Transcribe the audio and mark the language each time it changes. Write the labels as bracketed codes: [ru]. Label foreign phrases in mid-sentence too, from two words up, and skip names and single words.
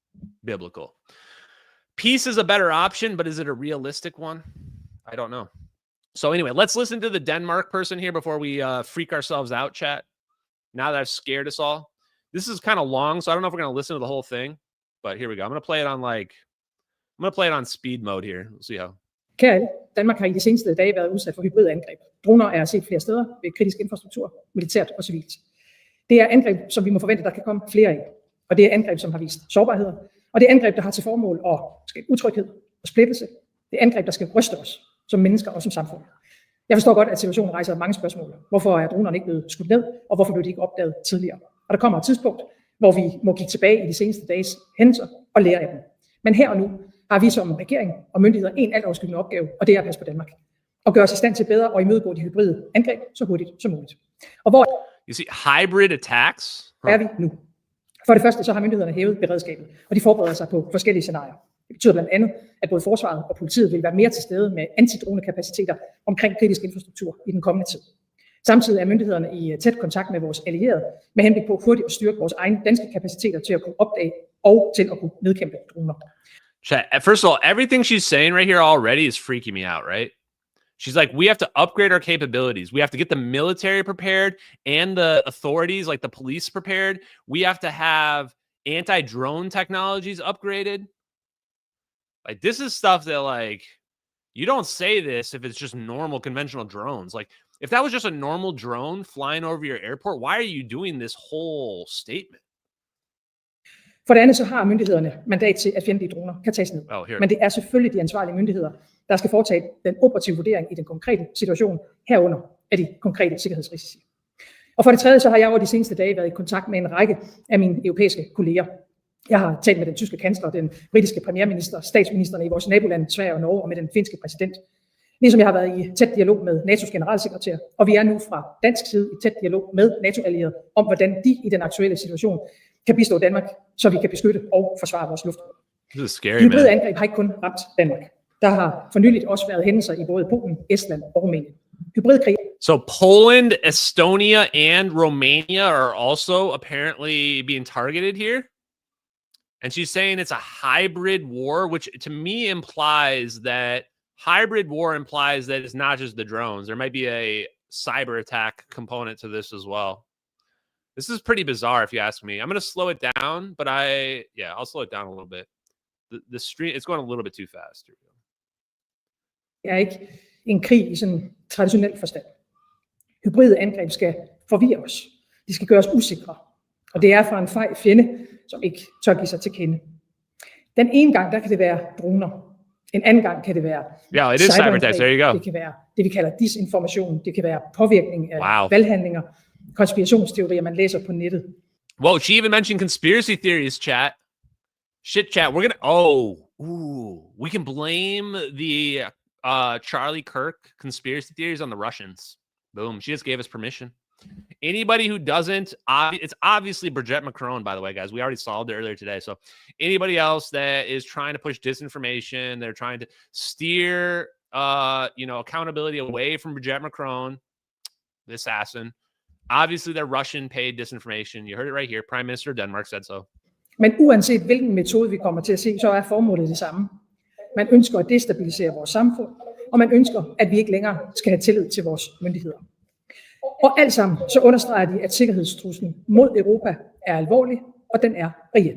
[en] Peace is a better option, but is it a realistic one? I don't know. So anyway, let's listen to the Denmark person here before we freak ourselves out, chat. Now that I've scared us all. This is kind of long, so I don't know if we're going to listen to the whole thing, but here we go. I'm going to play it on speed mode here. We'll see how. [da] Kære alle, Danmark har i de seneste dage været udsat for hybridangreb. Droner er set flere steder ved kritisk infrastruktur, militært og civilt. Det er angreb, som vi må forvente, der kan komme flere af. Og det er angreb, som har vist sårbarheder. Og det er angreb, der har til formål at skabe utryghed og splittelse. Det er angreb, der skal ryste os som mennesker og som samfund. Jeg forstår godt, at situationen rejser mange spørgsmål. Hvorfor er dronerne ikke blevet skudt ned, og hvorfor blev de ikke opdaget tidligere? Og der kommer et tidspunkt, hvor vi må kigge tilbage i de seneste dages hændelser og lære af dem. Men her og nu har vi som regering og myndigheder en altoverskyggende opgave, og det er at passe på Danmark. Og gøre os i stand til bedre og imødegå de hybride angreb så hurtigt som muligt. Og hvor [en] You see, hybrid attacks? [da] er vi nu? For det første så har myndighederne hævet beredskabet, og de forbereder sig på forskellige scenarier. Det betyder blandt andet, at både forsvaret og politiet vil være mere til stede med antidronekapaciteter omkring kritisk infrastruktur i den kommende tid. Samtidig er myndighederne i tæt kontakt med vores allierede med henblik på hurtigt at styrke vores egne danske kapaciteter til at kunne opdage og til at kunne nedkæmpe droner. [en] First of all, everything she's saying right here already is freaking me out, right? She's like, we have to upgrade our capabilities. We have to get the military prepared and the authorities, like the police, prepared. We have to have anti-drone technologies upgraded. Like, this is stuff that, like, you don't say this if it's just normal conventional drones. Like, if that was just a normal drone flying over your airport, why are you doing this whole statement? [da] For det andet så har myndighederne mandat til, at fjendtlige droner kan tages ned. Men det er selvfølgelig de ansvarlige myndigheder, der skal foretage den operative vurdering i den konkrete situation, herunder af de konkrete sikkerhedsrisici. Og for det tredje så har jeg over de seneste dage været i kontakt med en række af mine europæiske kolleger. Jeg har talt med den tyske kansler, den britiske premierminister, statsministerne i vores nabolande, Sverige og Norge, og med den finske præsident. Ligesom jeg har været i tæt dialog med NATO's generalsekretær, og vi er nu fra dansk side i tæt dialog med NATO-allierede om, hvordan de i den aktuelle situation kan bistå Danmark, så vi kan beskytte og forsvare vores luftrum. Hybride angreb har ikke kun ramt Danmark. Der har for nyligt også været hændelser i både Polen, Estland og Rumænien. Hybridkrig. [en] So Poland, Estonia, and Romania are also apparently being targeted here. And she's saying it's a hybrid war, which to me implies that it's not just the drones. There might be a cyber attack component to this as well. This is pretty bizarre, if you ask me. I'm going to slow it down, but I'll slow it down a little bit. The stream, it's going a little bit too fast. [da] Det er ikke en krig i sådan traditionel forstand. Hybride angreb skal forvirre os. De skal gøre os usikre. Og det er fra en fej fjende, som ikke tør give sig til kende. Den ene gang, der kan det være droner. En anden gang kan det være cyberangreb. Det kan være det, vi kalder disinformation. Det kan være påvirkning af valghandlinger, konspirationsteorier, man læser på nettet. [en] Whoa, she even mentioned conspiracy theories, chat. Shit, chat. We're gonna. We can blame the Charlie Kirk conspiracy theories on the Russians. Boom. She just gave us permission. Anybody who doesn't, it's obviously Brigitte Macron, by the way, guys. We already solved it earlier today. So anybody else that is trying to push disinformation, they're trying to steer, accountability away from Brigitte Macron, the assassin. Obviously, they're Russian-paid disinformation. You heard it right here. Prime Minister of Denmark said so. [da] Men uanset hvilken metode vi kommer til at se, så er formålet det samme. Man ønsker at destabilisere vores samfund, og man ønsker, at vi ikke længere skal have tillid til vores myndigheder. Og alt sammen så understreger de, at sikkerhedstruslen mod Europa er alvorlig, og den er reel.